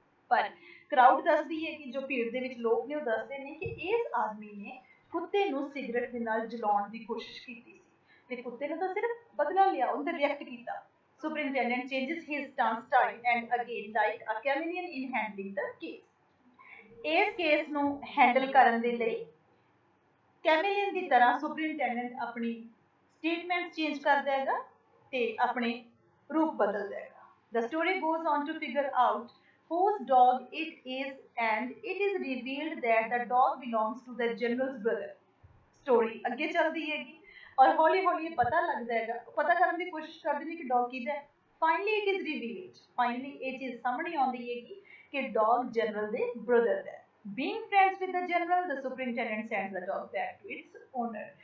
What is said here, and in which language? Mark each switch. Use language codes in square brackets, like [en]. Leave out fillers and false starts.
[pa] ਪਰ ਕਰਾਊਡ ਦੱਸਦੀ ਹੈ ਕਿ ਜੋ ਭੀੜ ਦੇ ਵਿੱਚ ਲੋਕ ਨੇ ਉਹ ਦੱਸਦੇ ਨੇ ਕਿ ਇਸ ਆਦਮੀ ਨੇ ਕੁੱਤੇ ਨੂੰ ਸਿਗਰਟ ਦੇ ਨਾਲ ਜਲਾਉਣ ਦੀ ਕੋਸ਼ਿਸ਼ ਕੀਤੀ ਸੀ ਤੇ ਕੁੱਤੇ ਨੇ ਤਾਂ ਸਿਰਫ ਬਦਲਾ ਲਿਆ ਉਹਨੇ ਰਿਐਕਟ ਕੀਤਾ [en] Superintendent changes his stance time and again like a chameleon in handling the case. [pa] ਇਸ ਕੇਸ ਨੂੰ ਹੈਂਡਲ ਕਰਨ ਦੇ ਲਈ ਕੈਮੇਲੀਅਨ ਦੀ ਤਰ੍ਹਾਂ ਸੁਪਰਿੰਟੈਂਡੈਂਟ ਆਪਣੀ statements change ਕਰ ਦੇਗਾ ਤੇ ਆਪਣੇ ਰੂਪ ਬਦਲ ਦੇਗਾ [en] The story goes on to figure out whose dog it is and it is revealed that the dog belongs to the general's brother. [pa] Story ਅੱਗੇ ਚੱਲਦੀ ਹੈਗੀ ਔਰ ਹੌਲੀ ਹੌਲੀ ਇਹ ਪਤਾ ਲੱਗਦਾ ਹੈਗਾ ਪਤਾ ਕਰਨ ਦੀ ਕੋਸ਼ਿਸ਼ ਕਰਦੇ ਨੇ ਕਿ ਡੌਗ ਕਿਹਦਾ ਹੈ [en] Finally it is revealed. Finally [pa] ਇਹ ਚੀਜ਼ ਸਾਹਮਣੇ ਆਉਂਦੀ ਹੈਗੀ ਕਿ ਡੌਗ ਜਨਰਲ ਦੇ brother ਦਾ [en] Being friends with the general, the superintendent sends the dog back to its owner.